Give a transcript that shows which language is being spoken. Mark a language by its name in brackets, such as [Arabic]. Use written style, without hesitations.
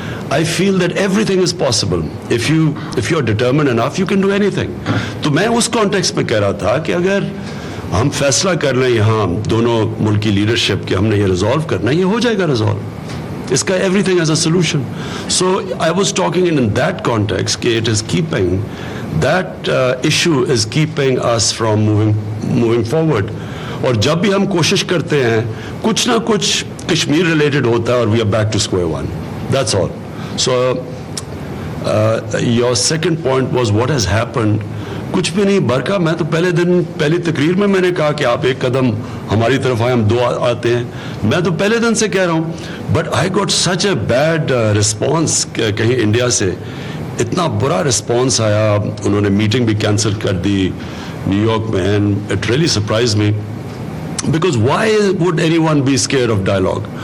[English] I feel that everything is possible. If you are determined enough, you can do anything. [Urdu] تو میں اس context میں کہہ رہا تھا کہ اگر ہم فیصلہ کر لیں یہاں دونوں ملک کی لیڈرشپ کہ ہم نے یہ ریزالو کرنا ہے, یہ ہو جائے گا ریزالو. اس کا [English] everything has a solution. So I was talking in that context کہ it is keeping that issue is keeping us from moving forward. [Urdu] اور جب بھی ہم کوشش کرتے ہیں کچھ نہ کچھ کشمیر ریلیٹڈ ہوتا ہے, اور [English] we are back to square one. That's all. So your second point was what has happened. [Urdu] کچھ بھی نہیں برکا. میں تو پہلی تقریر میں نے کہا کہ آپ ایک قدم ہماری طرف آئے, ہم 2 آتے ہیں. میں تو پہلے دن سے کہہ رہا ہوں, [English] But I got such a bad response. [Urdu] کہیں انڈیا سے اتنا برا رسپانس آیا, انہوں نے میٹنگ بھی کینسل کر دی نیو یارک میں. [English] And it really surprise me because why would anyone be scared of dialogue.